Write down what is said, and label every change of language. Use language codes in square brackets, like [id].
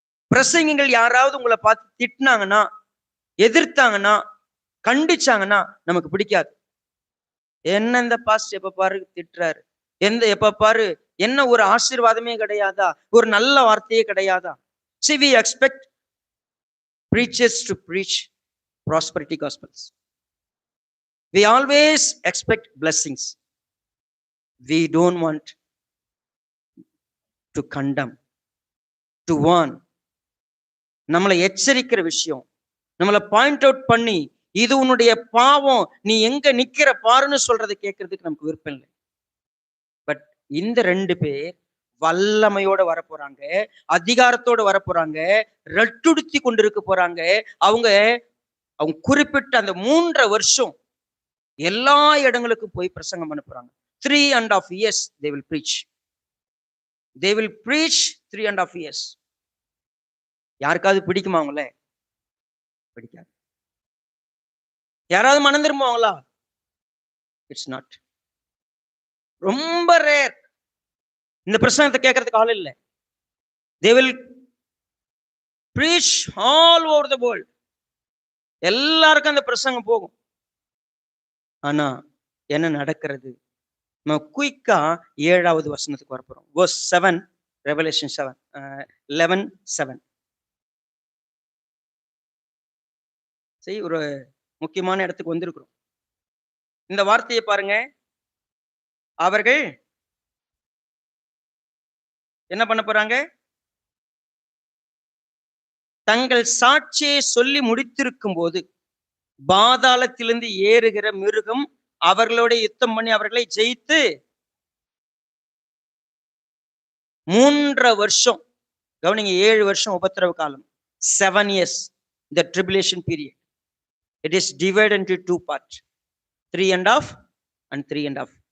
[ta] பிரசங்கிகள் யாராவது உங்களை பார்த்து திட்டினாங்கன்னா, எதிர்த்தாங்கன்னா, கண்டிச்சாங்கன்னா நமக்கு பிடிக்காது. என்ன இந்த பாஸ்ட் எப்ப பாரு திட்டுறாரு, எப்ப பாரு என்ன ஒரு ஆசீர்வாதமே கிடையாதா, ஒரு நல்ல வார்த்தையே கிடையாதா? [en] See, we expect preachers to preach prosperity gospels. We always expect blessings. We don't want to condemn, to warn. [ta] நம்மளை எச்சரிக்கிற விஷயம், நம்மளை பாயிண்ட் அவுட் பண்ணி இது உன்னுடைய பாவம், நீ எங்க நிக்கிற பாருன்னு சொல்றதை கேட்கறதுக்கு நமக்கு விருப்பம் இல்லை. பட் இந்த 2 பேர் வல்லமையோட வரப்போறாங்க, அதிகாரத்தோட வரப்போறாங்க, ரெட்டுடுத்தி கொண்டிருக்க போறாங்க. அவங்க குறிப்பிட்ட அந்த 3.5 வருஷம் எல்லா இடங்களுக்கும் போய் பிரசங்கம் பண்ண போறாங்க. [en] 3.5 years they will preach. They will preach 3.5 years. [ta] யாருக்காவது பிடிக்குமா அவங்கள? பிடிக்காது. யாராவது மனம் திரும்புவாங்களா? [en] It's not. [ta] ரொம்ப ரேர். இந்த பிரசங்கத்தை கேட்கறதுக்கு ஆள் இல்லை. [en] They will preach all over the world. [ta] எல்லாருக்கும் அந்த பிரசங்கம் போகும். ஆனா என்ன நடக்கிறது? நம்ம குயிக்கா 7வது வசனத்துக்கு வரப்போறோம். [en] verse 7, Revelation 7, 11:7. [ta] சரி, ஒரு முக்கியமான இடத்துக்கு வந்திருக்கிறோம். இந்த வார்த்தையை பாருங்க. அவர்கள் என்ன பண்ண போறாங்க? தங்கள் சாட்சியை சொல்லி முடித்திருக்கும் போது பாதாளத்திலிருந்து ஏறுகிற மிருகம் அவர்களோட யுத்தம் பண்ணி அவர்களை ஜெயித்து 3.5 வருஷம், கவனிங்க, 7 வருஷம் உபத்திரவ காலம், [en] 7 years, the tribulation period. It is divided into 2 parts, 3.5 and 3.5.